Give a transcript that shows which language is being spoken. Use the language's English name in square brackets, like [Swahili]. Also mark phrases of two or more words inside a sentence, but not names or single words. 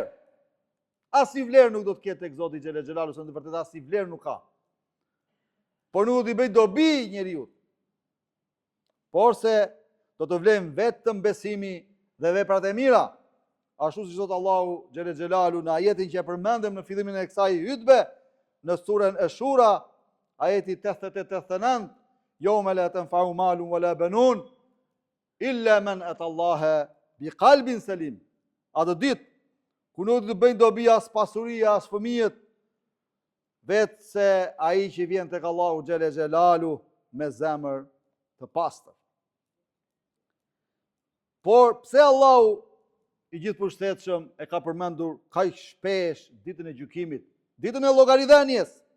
[Albanian] Asnjë vlerë nuk do të ketë tek Zoti [Arabic] جل جلاله, [Albanian] se në të vërtetë asnjë vlerë nuk ka. Por nuk do t'i bëj dobi njeriu. Por se do të vlen vetëm besimi dhe veprat e mira. Ashtu si thot Allahu [Arabic] جل جلاله [Albanian] në ajetin që e përmendëm në fillimin e kësaj hutbe, në surën Ash-Shura, ajeti 88-89, [Arabic] يوم لا ينفع مال ولا بنون إلا من أتى الله بقلب سليم. [Albanian] Atë ditë ku nuk do të bëjnë dobi as pasuria, as fëmijët, vetë se ai që vjen tek Allahu [Arabic] جل جلاله [Albanian] me zemër të pastër. Por pse Allahu i gjithëpërshtetshëm e ka përmendur kaq shpesh ditën e gjykimit, ditën e llogaridhënies?